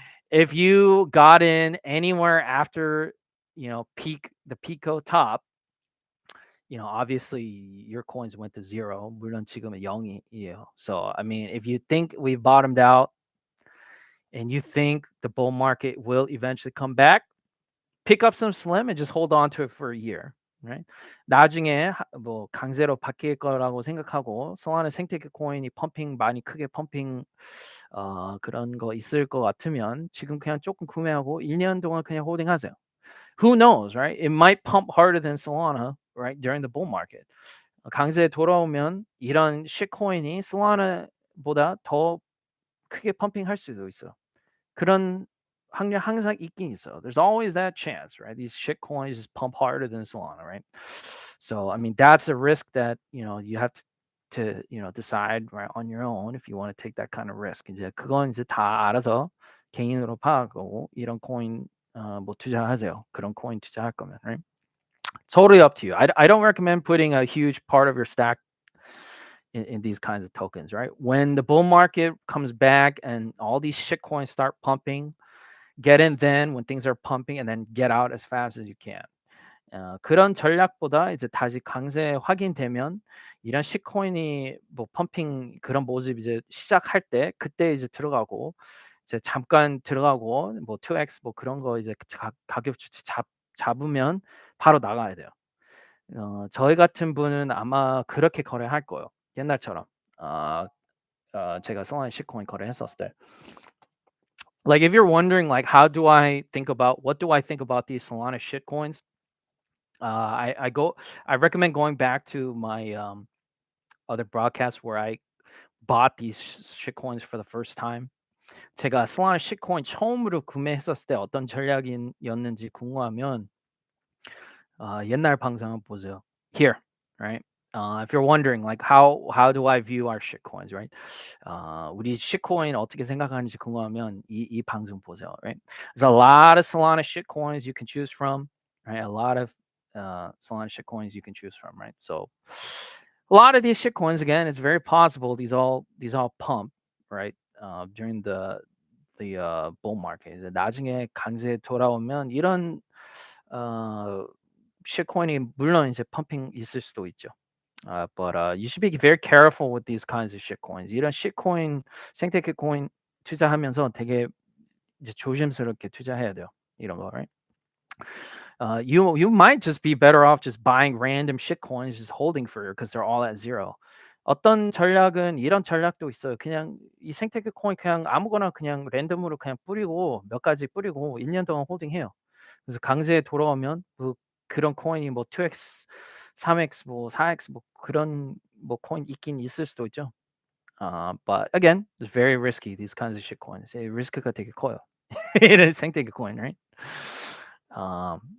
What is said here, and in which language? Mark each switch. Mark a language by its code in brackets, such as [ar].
[en] If you got in anywhere after, the Pico top, obviously your coins went to zero. [ko] 물론 지금은 0이에요. [en] So, I mean, if you think we've bottomed out and you think the bull market will eventually come back, pick up some slim and just hold on to it for a year. Right? [ko] 나중에 뭐 강세로 바뀔 거라고 생각하고 솔라나 생태계 코인이 많이 크게 펌핑 그런 거 있을 것 같으면 지금 그냥 조금 구매하고 1년 동안 그냥 홀딩하세요. [en] Who knows, right? It might pump harder than Solana, right, during the bull market. [ko] 강세 돌아오면 이런 shitcoin이 솔라나보다 더 크게 펌핑할 수도 있어. 그런 확률 항상 있긴 있어. [en] There's always that chance, right? These shit coins just pump harder than Solana, right? So I mean that's a risk that you have to decide right on your own if you want to take that kind of risk. [ko] 이제 그건 이제 다 알아서 개인으로 파악하고 이런 코인 뭐 투자하세요. 그런 코인 투자할 거면, [en] right? Totally up to you. I don't recommend putting a huge part of your stack in these kinds of tokens, right? When the bull market comes back and all these shit coins start pumping, get in then when things are pumping and then get out as fast as you can. [ko] 그런 전략보다 이제 다시 강세 확인되면 이런 시코인이 뭐 펌핑 그런 모습 이제 시작할 때 그때 이제 들어가고 이제 잠깐 들어가고 뭐 2x 뭐 그런 거 이제 가격 주체 잡으면 바로 나가야 돼요. 저희 같은 분은 아마 그렇게 거래할 거예요. 옛날처럼. 제가 솔라나 시코인 거래했었을 때. [en] Like if you're wondering like what do I think about these Solana shit coins? I recommend going back to my other broadcasts where I bought these shit coins for the first time. [ko] 제가 Solana shit coin 처음으로 구매했었을 때 어떤 전략이었는지 궁금하면 옛날 방송 한번 보세요. [en] Here, right? If you're wondering like how do I view our shitcoins, right? [ko] 우리 shitcoin 어떻게 생각하는지 궁금하면 이 방송 보세요, [en] right? There's a lot of Solana shitcoins you can choose from, right? A lot of Solana shitcoins you can choose from, right? So a lot of these shitcoins, again, it's very possible these all pump, right? During the bull market. [ko] 이제 나중에 강세 돌아오면 이런 shitcoin이 물론 이제 펌핑 있을 수도 있죠. [en] But you should be very careful with these kinds of shitcoins. [ko] 이런 shitcoin, 생태계 코인 투자하면서 되게 이제 조심스럽게 투자해야 돼요. 이런 거, [en] right? You might just be better off just buying random shitcoins, just holding for because they're all at zero. [ko] 어떤 전략은 이런 전략도 있어요. 그냥 이 생태계 코인 그냥 아무거나 그냥 랜덤으로 그냥 뿌리고 몇 가지 뿌리고 1년 동안 홀딩해요. 그래서 강세에 돌아오면 그런 코인이 뭐 2x, 3x, 뭐 4x 뭐 그런 뭐 코인 있긴 있을 수도 있죠. [en] But again, it's very risky. These kinds of shit coins. [ko] 리스크가 되게 커요. 이런 생태계 코인, [en] right?